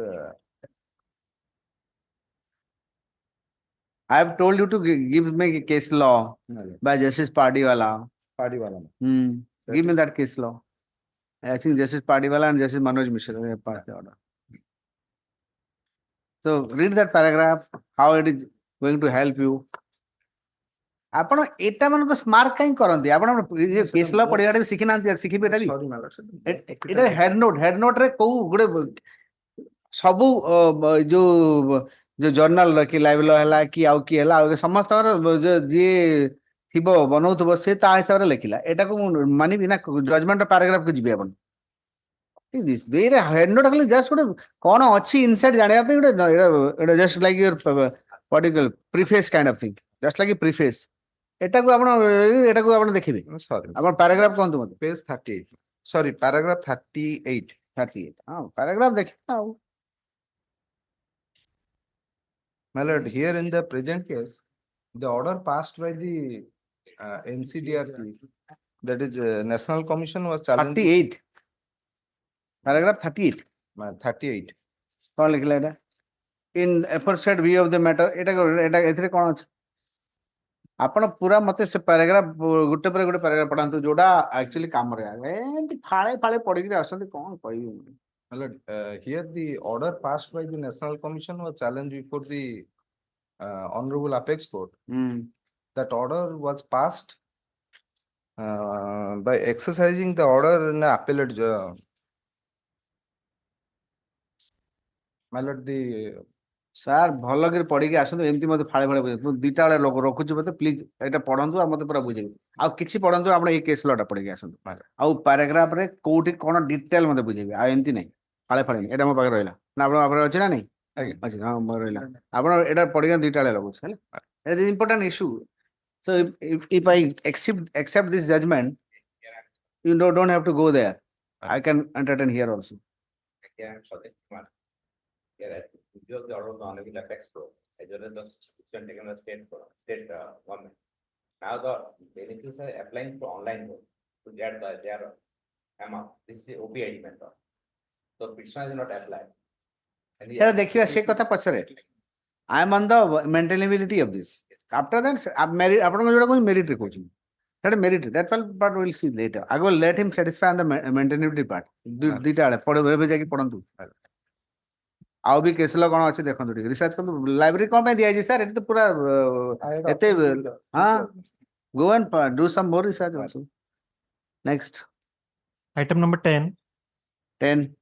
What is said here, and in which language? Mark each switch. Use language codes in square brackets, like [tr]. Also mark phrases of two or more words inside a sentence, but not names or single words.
[en] I've told you to give me case law by Justice Padiwala. Padiwala. Give me that case law. I think Justice Padiwala and Justice Manoj Mishra have passed the order. So read that paragraph, how it is going to help you. [or] ଆପଣ ଏଟା ମାନଙ୍କୁ ସ୍ମାର୍ଟ କାଇଁ କରନ୍ତି ଆପଣ [en] case law [or] ପଢିବାଟା ବି ଶିଖି ନାହାନ୍ତି ଶିଖିବେ ଏଟା ବି [en] Sorry, my lord. [or] ଏଟା [en] head note [or] ରେ କୋଉ ଗୋଟେ ସବୁ ଯୋଉ ଜର୍ନାଲ ର କି ଲାଇଭ ଲ ହେଲା କି ଆଉ କି ହେଲା ଆଉ ସମସ୍ତଙ୍କର ଯିଏ ଥିବ ବନଉଥିବ ସେ ତା ହିସାବରେ ଲେଖିଲା ଏଟାକୁ ମୁଁ ମାନିବି ନା [en] judgment paragraph [or] କୁ ଯିବି ଆପଣ [en] head note [or] ଖାଲି ଜଷ୍ଟ ଗୋଟେ କଣ ଅଛି ଇନସାଇଡ ଜାଣିବା ପାଇଁ ଗୋଟେ [en] just like your particular preface kind of thing just like preface [or] ଏଟାକୁ ଆପଣ ଦେଖିବେ [en] Sorry. [or] ଆପଣ ପାରାଗ୍ରାଫ କୁହନ୍ତୁ ମତେ [en] Page 38. Sorry, paragraph 38. [or] 38 ହଁ ପାରାଗ୍ରାଫ ଦେଖିବା ଆଉ [en] My lord, here in the present case, the order passed by the NCDRT, that is National Commission was challenged. 38 paragraph 38 38. [or] କଣ ଲେଖିଲା ଏଟା [en] in aforesaid view of the matter [or] ଏଟା ଏଥିରେ କଣ ଅଛି ଆପଣ ପୁରା ମତେ ସେ ପାରାଗ୍ରାଫ ଗୋଟେ ପରେ ଗୋଟେ ପାରାଗ୍ରାଫ ପଢାନ୍ତୁ ଯୋଉଟା ଆକ୍ଚୁଆଲି କାମରେ ଆସେ ଏମିତି ଫାଳେ ଫାଳେ ପଢିକିରି ଆସନ୍ତି କଣ କହିବି [en] My lord, here the order passed by the National Commission was challenged before the Honorable Apex Court. That order was passed by exercising the order in the appellate. My lord, the [or] ସାର୍ ଭଲ କରି ପଢିକି ଆସନ୍ତୁ ଏମିତି ମତେ ଫାଳେ ଫାଳେ ବୁଝେଇ ମୁଁ ଦିଟା ବେଳେ ରଖୁଛି ମତେ ପ୍ଲିଜ ଏଇଟା ପଢନ୍ତୁ ଆଉ ମତେ ପୁରା ବୁଝେଇବି ଆଉ କିଛି ପଢନ୍ତୁ ଆପଣ ଏଇ [en] case law [or] ପଢିକି ଆସନ୍ତୁ ଆଉ ପାରାଗ୍ରାଫ ରେ କୋଉଠି କଣ ଡିଟେଲ ମତେ ବୁଝେଇବି ଆଉ ଏମିତି ନାହିଁ ଫାଳେ ଫାଳେ ଏଇଟା ମୋ ପାଖରେ ରହିଲା ନା ଆପଣଙ୍କ ପାଖରେ ଅଛି ନା ନାଇଁ ଅଛି ହଁ ମୋର ରହିଲା ଆପଣ ଏଇଟା ପଢିକି ଦିଟା ବେଳେ ରଖୁଛି ହେଲା [en] it is important issue so if I accept this judgment you don't have to go there I can entertain here also Yeah, so that one. Yeah, review of the order of the Honorable Apex Court, as well as the decision taken by state government. Now the benefits are applying for online mode to get their amount. This is the OPID method. So petition is not applied. And the- [or] ସେଟା ଦେଖିବା ସେ କଥା ପଛରେ [en] I am on the maintainability of this after that merit [or] ଆପଣଙ୍କ ଯୋଉଟା କହୁଛି merit ରେ କହୁଛି [en] that merit that part we'll see later I will let him satisfy on the maintainability part [or] ଦିଟା ବେଳେ ପଢ ଏବେ ଯାଇକି ପଢନ୍ତୁ ଆଉ ବି [en] case law [or] କଣ ଅଛି ଦେଖନ୍ତୁ ଟିକେ ରିସର୍ଚ୍ଚ କରନ୍ତୁ ଲାଇବ୍ରେରୀ କଣ ପାଇଁ ଦିଆଯାଇଛି ସାର୍ ଏଠି ତ ପୁରା ଏତେ ହଁ [en] go and do some more research also next Item number 10. 10